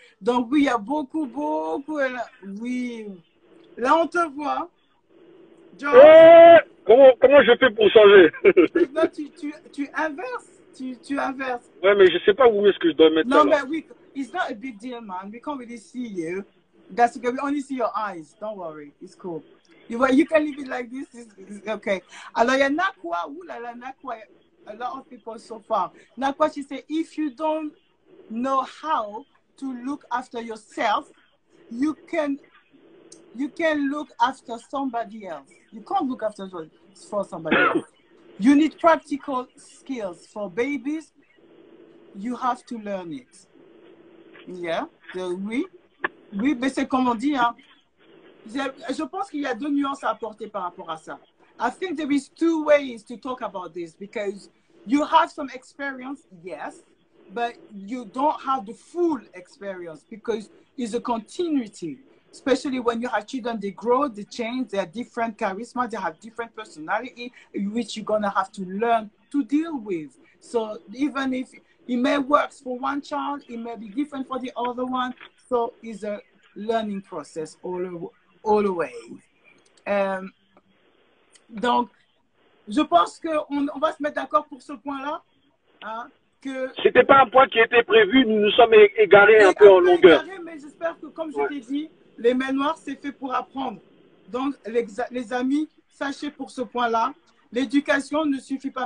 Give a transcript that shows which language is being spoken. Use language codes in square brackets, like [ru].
[fr] Donc, oui, il y a beaucoup. Oui. Là, on te voit. Georges. Comment je fais pour changer? Non, tu inverses. Tu inverses. Ouais, mais je ne sais pas où est-ce que je dois mettre ça. Non, mais oui. [en] It's not a big deal, man. We can't really see you. That's okay. We only see your eyes. Don't worry. It's cool. You can leave it like this. It's okay. [fr] Alors, il y a Nakwa. Ouh là là, Nakwa. [en] A lot of people so far. Nakwa, she said, if you don't know how to look after yourself, you can look after somebody else. You can't look after for somebody else. You need practical skills. For babies, you have to learn it. Yeah. [fr] Oui, mais c'est comme on dit, hein. Je pense qu'il y a deux nuances à apporter par rapport à ça. [en] I think there is two ways to talk about this because you have some experience, yes, but you don't have the full experience because it's a continuity. Especially when you have children, they grow, they change, they have different charisma, they have different personality, which you're going to have to learn to deal with. So even if it may work for one child, it may be different for the other one. So it's a learning process all the way. [fr] Donc, je pense qu'on va se mettre d'accord pour ce point-là. Hein, c'était pas un point qui était prévu, nous nous sommes égarés un peu en longueur. Mais j'espère que, comme je t'ai dit, les mains noires, c'est fait pour apprendre. Donc, les amis, sachez pour ce point-là, l'éducation ne suffit pas.